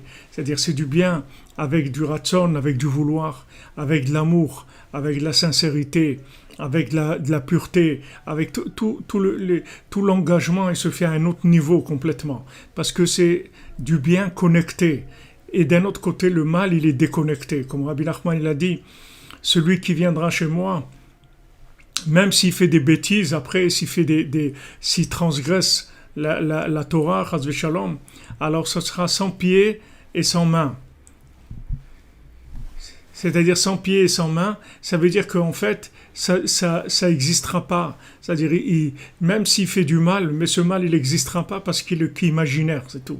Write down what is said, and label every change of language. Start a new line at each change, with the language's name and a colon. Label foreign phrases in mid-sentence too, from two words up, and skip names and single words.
French: C'est-à-dire, c'est du bien avec du ratson, avec du vouloir, avec de l'amour, avec de la sincérité, avec de la pureté, avec tout l'engagement, il se fait à un autre niveau complètement. Parce que c'est du bien connecté. Et d'un autre côté, le mal, il est déconnecté. Comme Rabbi Nachman, il a dit, celui qui viendra chez moi, même s'il fait des bêtises, après, s'il transgresse la Torah,
Hebrew: חס ושלום,
French: alors ce sera sans pieds et sans mains. C'est-à-dire sans pieds et sans mains, ça veut dire qu'en fait, ça n'existera pas. C'est-à-dire, même s'il fait du mal, mais ce mal, il n'existera pas parce qu'il est imaginaire, c'est tout.